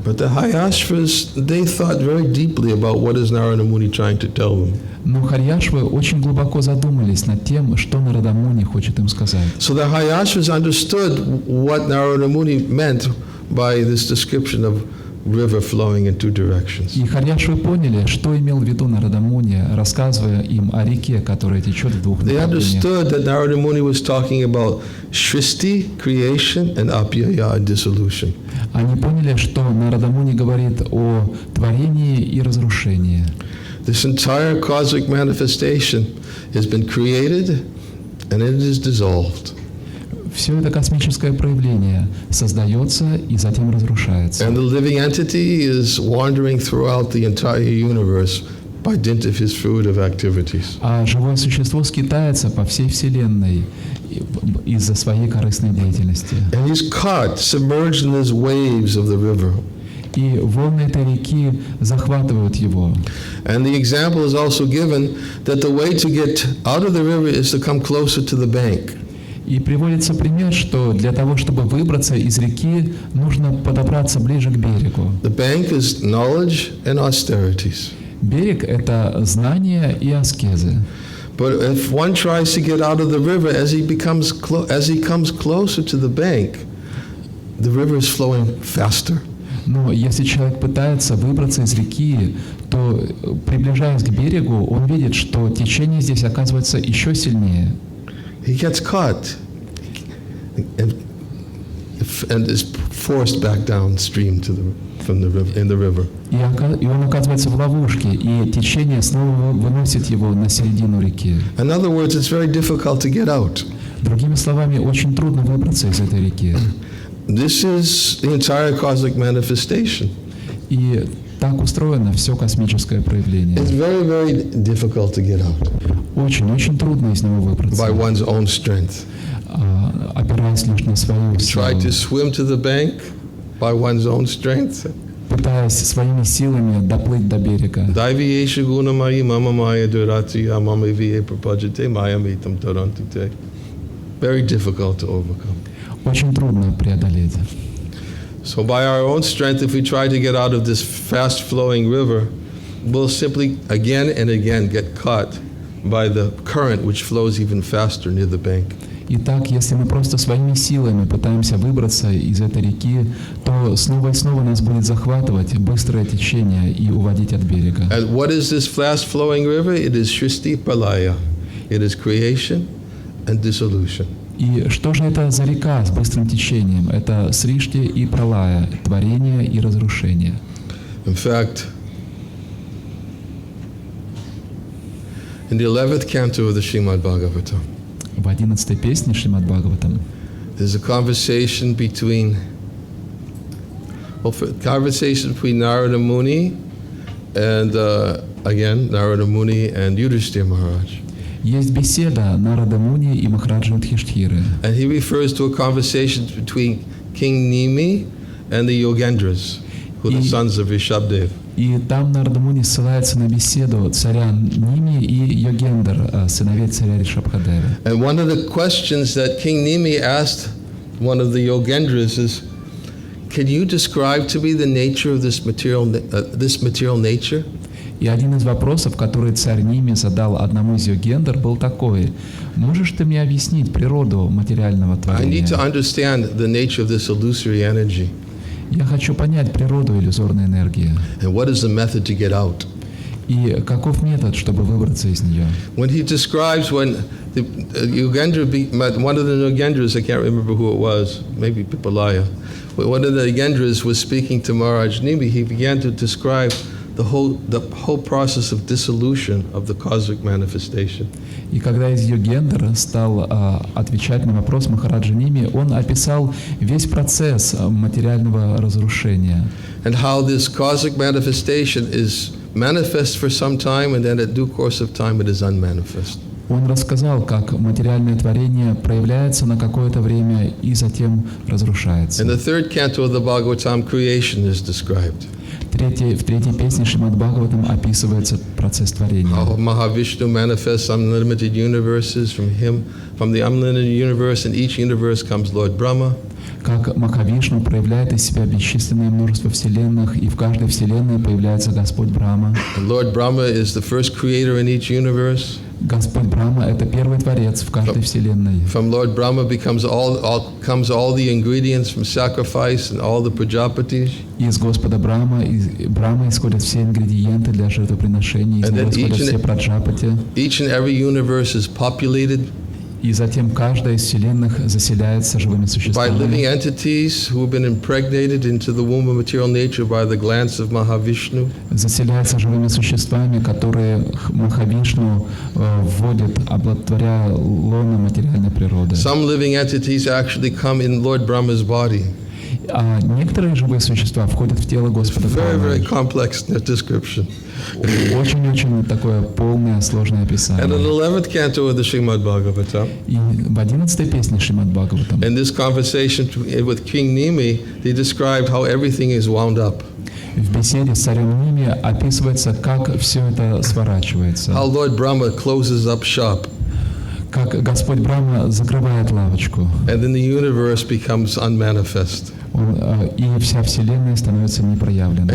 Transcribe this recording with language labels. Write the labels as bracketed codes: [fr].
[en] But the Hayashvas, they thought very deeply about what is Narada Muni trying to tell them. [ru] Но Харьяшвы очень глубоко задумались над тем, что Нарада Муни хочет им сказать. [en] So the Hayashvas understood what Narada Muni meant by this description of river flowing in two directions. [ru] И Харьяшвы поняли, что имел в виду Нарада Муни, рассказывая им о реке, которая течет в двух [en] They [ru] направлениях. [en] understood that Narada Muni was talking about Shristi, creation, and Apyaya, dissolution. [ru] Они поняли, что Нарада Муни говорит о творении и разрушении. [en] This entire cosmic manifestation has been created and it is dissolved. [ru] Все это космическое проявление создается и затем разрушается. [en] And the living entity is wandering throughout the entire universe by dint of his fruitive activities. [ru] А живое существо скитается по всей Вселенной из-за своей корыстной деятельности. [en] And he's caught, submerged in these waves of the river. [ru] И волны этой реки захватывают его. [en] And the example is also given that the way to get out of the river is to come closer to the bank. [ru] И приводится пример, что для того, чтобы выбраться из реки, нужно подобраться ближе к берегу. [en] The bank is knowledge and austerities. [ru] Берег — это знания и аскезы. [en] But if one tries to get out of the river, as he comes closer to the bank, the river is flowing faster. [ru] Но если человек пытается выбраться из реки, то, приближаясь к берегу, он видит, что течение здесь оказывается еще сильнее. [en] He gets caught and is forced back downstream from the river, in the river. [ru] И он оказывается в ловушке, и течение снова выносит его на середину реки. [en] In other words, it's very difficult to get out. [ru] Другими словами, очень трудно выбраться из этой реки. [en] This is the entire cosmic manifestation. [ru] И так устроено все космическое проявление. [en] It's very, very difficult to get out [ru] Очень трудно из него выбраться, [en] by one's own strength. [ru] опираясь лишь на свою [en] Try [ru] силу, [en] to swim to the bank by one's own strength. [ru] пытаясь своими силами доплыть до берега. [sa] Daiviyesha gunamayi mama maya durati mama viye prapajate maya mitam tarantite. [en] Very difficult to overcome. [ru] Очень трудно преодолеть. [en] So by our own strength, if we try to get out of this fast-flowing river, we'll simply again and again get caught by the current which flows even faster near the bank. [ru] Итак, если мы просто своими силами пытаемся выбраться из этой реки, то снова и снова нас будет захватывать быстрое течение и уводить от берега. [en] And what is this fast-flowing river? It is Shristi Pralaya. It is creation and dissolution. [ru] И что же это за река с быстрым течением? Это Сришти и Пралая, творение и разрушение. [en] In fact, in the 11th canto of the Srimad Bhagavatam, [ru] В 11-й песне Шримад Бхагаватам [en] there's a conversation between Narada Muni and again Narada Muni and Yudhishthira Maharaj. [ru] есть беседа Нарада Муни и Махараджа Юдхиштхиры. [en] And he refers to a conversation between King Nimi and the Yogendras, who are the sons of Rishabdev. [ru] И там Нарада Муни ссылается на беседу царя Ними и Йогендр, сыновей царя Ришабхадева. [en] And one of the questions that King Nimi asked one of the Yogendras is, can you describe to me the nature of this material nature? [ru] И один из вопросов, который царь Ними задал одному из Йогендр, был такой: можешь ты мне объяснить природу материального [en] I need to [ru] творения? [en] understand the nature of this illusory energy. [ru] Я хочу понять природу иллюзорной энергии. [en] And what is the method to get out? [ru] И каков метод, чтобы выбраться из нее? [en] When he describes when the Yogendra, one of the Yogendras, I can't remember who it was, maybe Pipalaya, but one of the Yogendras was speaking to Maharaj Nimi, he began to describe the whole process of dissolution of the cosmic manifestation. [ru] И когда из Йогендра стал отвечать на вопрос Махараджа Ними, он описал весь процесс материального разрушения. [en] And how this cosmic manifestation is manifest for some time, and then at due course of time it is unmanifest. [ru] Он рассказал, как материальное творение проявляется на какое-то время и затем разрушается. [en] In the third canto of the Bhagavatam, creation is described. [ru] В третьей песне Шримад Бхагаватам описывается процесс творения. [en] How Mahavishnu manifests unlimited universes from him, from the unlimited universe, and each universe comes Lord Brahma. [ru] Как Махавишну проявляет из себя бесчисленное множество вселенных, и в каждой вселенной появляется Господь Брахма. [en] And Lord Brahma is the first creator in each universe. [ru] Господь Брахма — это первый творец в каждой вселенной. [en] From Lord Brahma comes all the ingredients from sacrifice and all the prajapatis. [ru] Из Господа Брахма исходят все ингредиенты для жертвоприношений, из него исходят все праджапати. [en] Each and every universe is populated [ru] И затем каждая из вселенных заселяется живыми [en] by living [ru] существами, [en] entities who have been impregnated into the womb of material nature by the glance of Mahavishnu. [ru] заселяется живыми существами, которые Махавишну вводит, оплодотворяя лоно материальной природы. [en] Some living entities actually come in Lord Brahma's body. [ru] А некоторые живые существа входят в тело Господа [en] Very, very [ru] Брахмы. [en] complex description. [ru] Очень-очень такое полное, сложное [en] And in [ru] описание. [en] the 11th canto of the Srimad Bhagavatam, [ru] И в 11-й песне Шримад Бхагаватам, [en] in this conversation with King Nimi, they described how everything is wound up. [ru] в беседе с царем Ними описывается, как все это сворачивается. [en] How Lord Brahma closes up shop, [ru] Как Господь Брахма закрывает лавочку, [en] and then the universe becomes unmanifest. [ru] И вся Вселенная становится непроявленной.